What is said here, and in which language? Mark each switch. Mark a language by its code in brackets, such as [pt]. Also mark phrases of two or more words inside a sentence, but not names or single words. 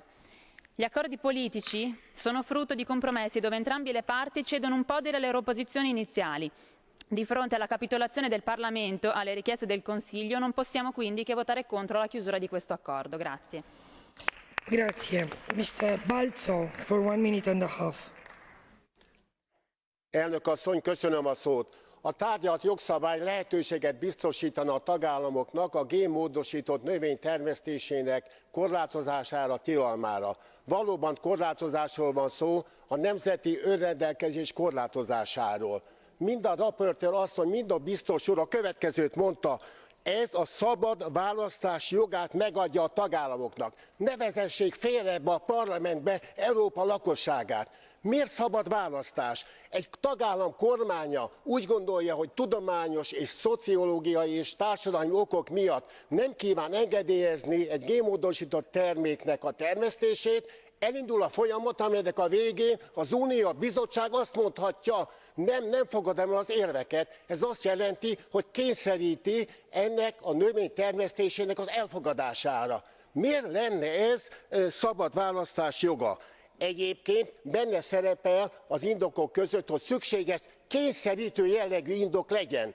[it] Gli accordi politici sono frutto di compromessi dove entrambe le parti cedono un po' delle loro posizioni iniziali. Di fronte alla capitolazione del Parlamento alle richieste del Consiglio non possiamo quindi che votare contro la chiusura di questo accordo. Grazie. Grazie. [en] Mr. Balco, for 1 minute and a half. [hu] Elnök asszony, köszönöm a szót. A tárgyalt jogszabály lehetőséget biztosítana a tagállamoknak a génmódosított növény termesztésének korlátozására, tilalmára. Valóban korlátozásról van szó, a nemzeti önrendelkezés korlátozásáról. Mind a raportőr asszony, mind a biztos úr a következőt mondta: ez a szabad választás jogát megadja a tagállamoknak. Ne vezessék félre ebbe a parlamentbe Európa lakosságát. Miért szabad választás? Egy tagállam kormánya úgy gondolja, hogy tudományos és szociológiai és társadalmi okok miatt nem kíván engedélyezni egy génmódosított terméknek a termesztését, elindul a folyamat, amelynek a végén az Unió, a bizottság azt mondhatja, nem fogadom el az érveket. Ez azt jelenti, hogy kényszeríti ennek a növény termesztésének az elfogadására. Miért lenne ez szabad választás joga? Egyébként benne szerepel az indokok között, hogy szükséges kényszerítő jellegű indok legyen.